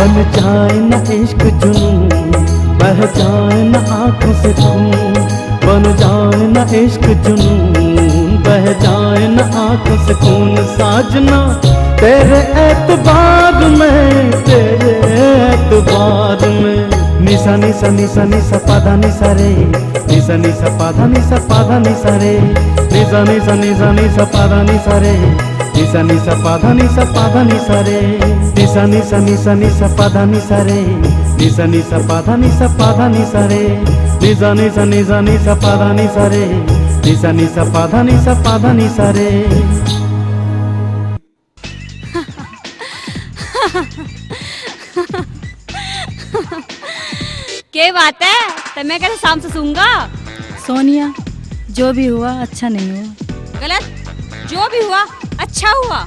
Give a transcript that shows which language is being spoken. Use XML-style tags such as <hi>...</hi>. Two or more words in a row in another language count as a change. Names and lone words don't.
<hi>बन जाए न इश्क जुनून, बह जाए न आंखों से खून, बन जाए न इश्क जुनून, बह जाए न आंखों से खून। साजना तेरे एतबार में, तेरे एतबार में। निसा निसा निसा निसा पाधा निसा रे, निसा निसा पाधा निसा पाधा निसा रे, निसा निसा निसा निसा पाधा निसा रे, निसा निसा पाधा निसा पाधा निसा रे, निसा निसा निसा निसा पाधा निसा रे, निसा निसा पाधा निसा पाधा निसा रे, निसा निसा निसा निसा पाधा निसा रे, निसा निसा पाधा निसा पाधा निसा रे। क्या बात है, तो मैं कैसे शाम से सूंगा? सोनिया, जो भी हुआ अच्छा नहीं हुआ। गलत? जो भी हुआ अच्छा हुआ।</hi>